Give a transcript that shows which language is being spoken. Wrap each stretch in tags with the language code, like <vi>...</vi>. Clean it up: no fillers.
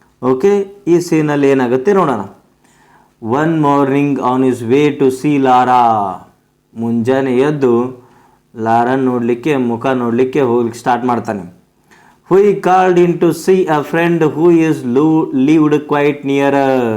<kn>Okay, ಈ ಸೀನಲ್ಲಿ ಏನಾಗುತ್ತೆ ನೋಡೋಣ.</kn> <en>One morning on his way to see Lara.</en> <kn>ಮುಂಜಾನೆ ಎದ್ದು ಲಾರನ್ ನೋಡಲಿಕ್ಕೆ, ಮುಖ ನೋಡಲಿಕ್ಕೆ ಹೋಗ್ಲಿಕ್ಕೆ ಸ್ಟಾರ್ಟ್ ಮಾಡ್ತಾನೆ.</kn> <en>Huey called in to see a friend who is lived quite nearer.</en>